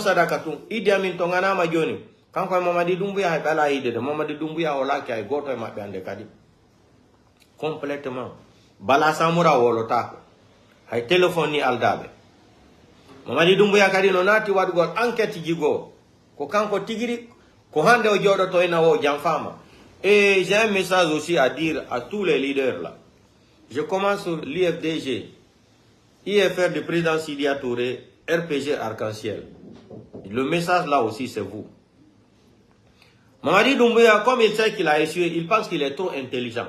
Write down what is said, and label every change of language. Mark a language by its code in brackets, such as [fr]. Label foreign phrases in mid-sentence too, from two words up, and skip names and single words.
[ff] sadaka tun Idi Amin to nganama joni kanko Mamadi Doumbouya hay bala ide de Mamadi Doumbouya o laki ay goto e mabbe ande kadi complètement bala samura wolota hay téléphone ni aldabe Mamadi Doumbouya kadi no nati wadugol enquête jigo ko kanko tigiri ko hande o jodoto ina wo jamfama [fr] et j'ai un message aussi à dire à tous les leaders là. Je commence sur l'IFDG, IFR du président Sidia Touré, RPG Arc-en-Ciel. Le message là aussi c'est vous. Mamadi Doumbouya, comme il sait qu'il a échoué, il pense qu'il est trop intelligent.